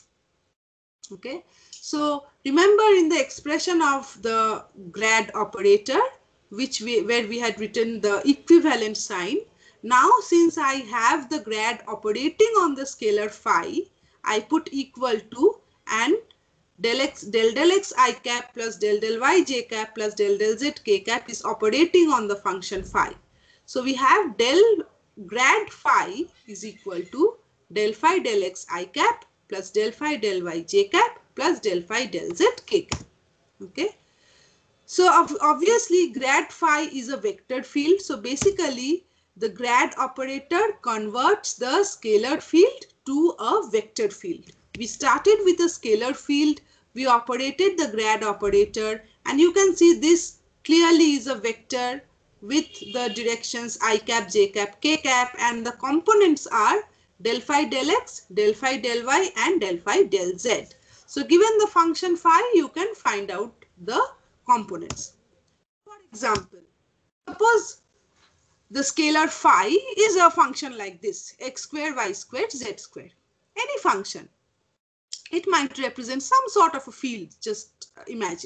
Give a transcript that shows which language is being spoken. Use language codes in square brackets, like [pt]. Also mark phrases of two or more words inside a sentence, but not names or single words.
[en] Okay, so remember in the expression of the grad operator, where we had written the equivalent sign. Now since I have the grad operating on the scalar phi, I put equal to, and del x I cap plus del y j cap plus del z k cap is operating on the function phi. So we have del grad phi is equal to del phi del x I cap plus del phi del y j cap plus del phi del z k cap. Okay. So obviously grad phi is a vector field. So basically the grad operator converts the scalar field to a vector field. We started with a scalar field, we operated the grad operator, and you can see this clearly is a vector with the directions I cap, j cap, k cap, and the components are del phi del x, del phi del y and del phi del z. So given the function phi, you can find out the components. For example, suppose the scalar phi is a function like this, x square, y squared, z squared. Any function. It might represent some sort of a field, just imagine.